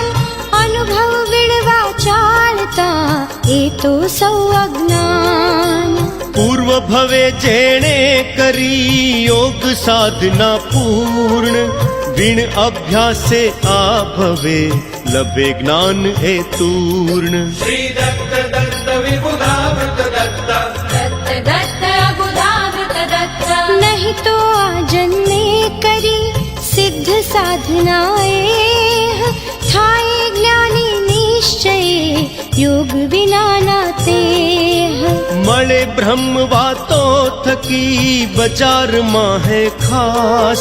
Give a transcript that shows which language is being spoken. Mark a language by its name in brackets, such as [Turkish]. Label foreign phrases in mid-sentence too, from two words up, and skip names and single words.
[Gujarati] અનુભવ વિડવા ચાલતા એ તો સૌ અજ્ઞાન. પૂર્વ ભવે જેણે કરી યોગ સાધના પૂર્ણ. વિણ અભ્યાસે આ ભવે લભે જ્ઞાન એ તૂર્ણ. [Sanskrit] શ્રી દત્ત દત્ત વિબુધામૃત દત્ત दत्त दत्त बुधामृत दत्त [Gujarati] નહીં તો આ જન્મે કરી સિદ્ધ સાધનાએ. થાય જ્ઞાની નિશ્ચય યોગ વિનાના તે. મળે બ્રહ્મ વાતો થકી બજારમાં હે ખાસ.